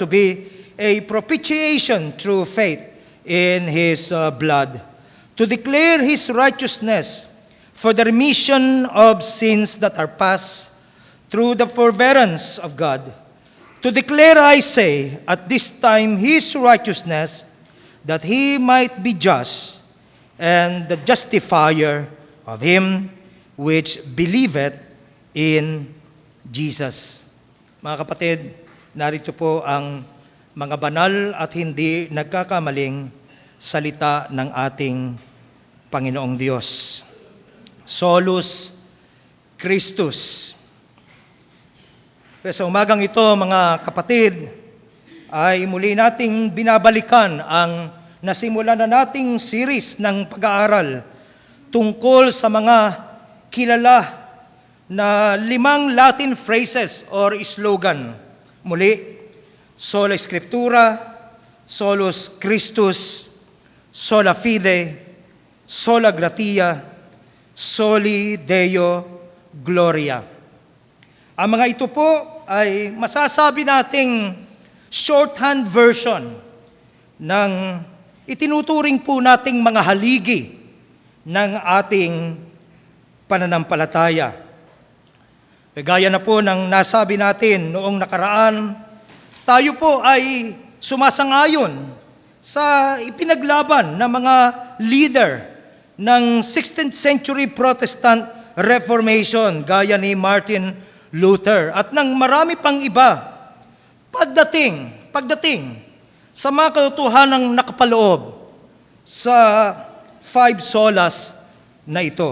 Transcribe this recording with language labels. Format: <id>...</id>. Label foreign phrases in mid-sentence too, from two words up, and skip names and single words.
<en>be a propitiation through faith in His blood, to declare His righteousness for the remission of sins that are past through the forbearance of God, to declare, I say, at this time His righteousness, that He might be just and the justifier of him which believeth in Jesus.</en> <tl>Mga kapatid, narito po ang mga banal at hindi nagkakamaling salita ng ating Panginoong Diyos.</tl> <la>Solus Christus.</la> <tl>Sa umagang ito, mga kapatid, ay muli nating binabalikan ang nasimulan na nating series ng pag-aaral tungkol sa mga kilala na 5</tl> <en>Latin phrases or slogan.</en> <tl>Muli,</tl> <la>sola scriptura, solus Christus, sola fide, sola gratia, soli Deo gloria.</la> <tl>Ang mga ito po ay masasabi nating</tl> <en>shorthand version</en> <tl>ng itinuturing po nating mga haligi ng ating pananampalataya. Gaya na po ng nasabi natin noong nakaraan, tayo po ay sumasang-ayon sa ipinaglaban ng mga leader ng</tl> <en>16th century Protestant Reformation</en> <tl>gaya ni Martin Luther at ng marami pang iba pagdating sa mga katotohanang nakapaloob sa 5 solas na ito.</tl>